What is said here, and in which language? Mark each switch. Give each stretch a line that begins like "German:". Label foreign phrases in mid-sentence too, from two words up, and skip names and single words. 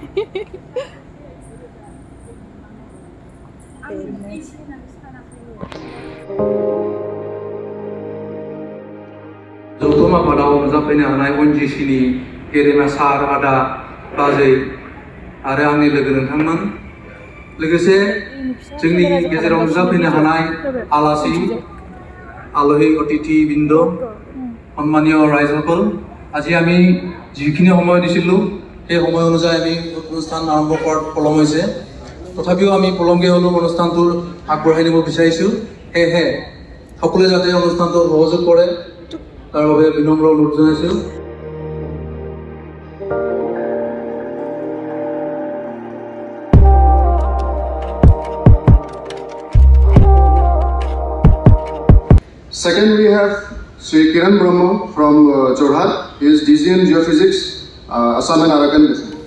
Bodo: जौथुम आफादाव नुजाफैनो हानाय ONGC नि गेदेमा सार आदा बाजै आरो आंनि लोगो नोंथांमोन लोगोसे जोंनि गेजेराव नुजाफैनो हानाय आलासि आलहि अतिथि बिन्द सम्मानीय
Assamese: ৰাইজসকল আজি আমি যিখিনি সময় দিছিলোঁ সেই সময় অনুযায়ী আমি অনুষ্ঠান আৰম্ভ কৰাত পলম হৈছে তথাপিও আমি পলমকৈ হ'লেও অনুষ্ঠানটো আগবঢ়াই নিব বিচাৰিছোঁ সেয়েহে সকলোৱে যাতে অনুষ্ঠানটো সহযোগ কৰে তাৰ বাবে বিনম্ৰ অনুৰোধ জনাইছোঁ
English: Second, we have Sri Kiran Brahma from Jorhat. He is DG in Geophysics, Assam and Arakan Basin.